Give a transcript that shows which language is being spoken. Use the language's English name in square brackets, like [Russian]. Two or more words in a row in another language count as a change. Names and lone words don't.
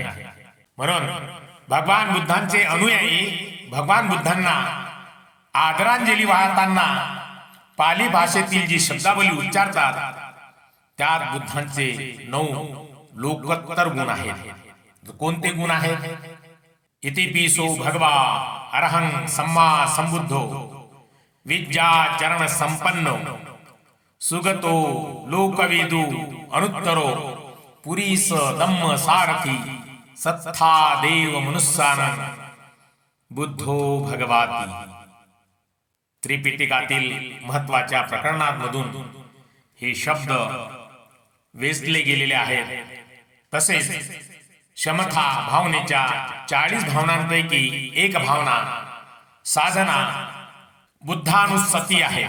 [Marathi] म्हणून भगवान बुद्धांचे अनुयायी भगवान बुद्धांना आदरांजली वाहताना पाली भाषेतील जी शब्दावली उच्चारतात त्यात बुद्धांचे 9 लोकोत्तर गुण आहेत. कोणते गुण आहेत? [Pali] इतिपिसो भगवा अरहं सम्मा संबुद्धो विद्या चरण संपन्नो सुगतो लोकवेदू अनुत्तरो पुरीस धम्म सारथी सत्था देव मनुष्यानं बुद्धो भगवाती. [Marathi] त्रिपिटकातील महत्वाच्या प्रकरणांमधून हे शब्द वेचले गेलेले आहेत. तसेच शमथा भावनेच्या 40 भावनांपैकी एक भावना साधना बुद्धानुस्सती आहे.